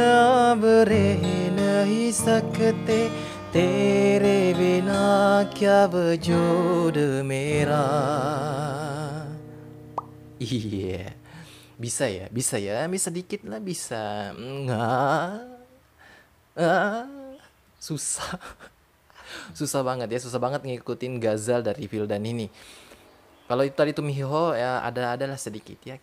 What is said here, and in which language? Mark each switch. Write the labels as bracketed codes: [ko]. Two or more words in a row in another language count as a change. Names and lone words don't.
[hi] अब रह नहीं सकते, तेरे बिना क्या वजूद मेरा. [id] Iya, bisa dikit lah, bisa. Enggak. Susah. Susah banget ya, susah banget ngikutin gazal dari Vildan ini. Kalau itu tadi Tumiho ya adalah sedikit ya.